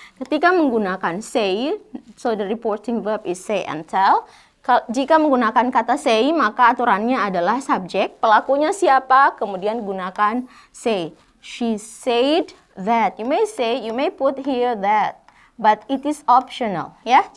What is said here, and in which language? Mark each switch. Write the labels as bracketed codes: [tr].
[id] Ketika menggunakan [en] say, so the reporting verb is say and tell. [id] Jika menggunakan kata say, maka aturannya adalah subjek, pelakunya siapa, kemudian gunakan say. [en] She said that. You may say, you may put here that, but it is optional, [id] ya.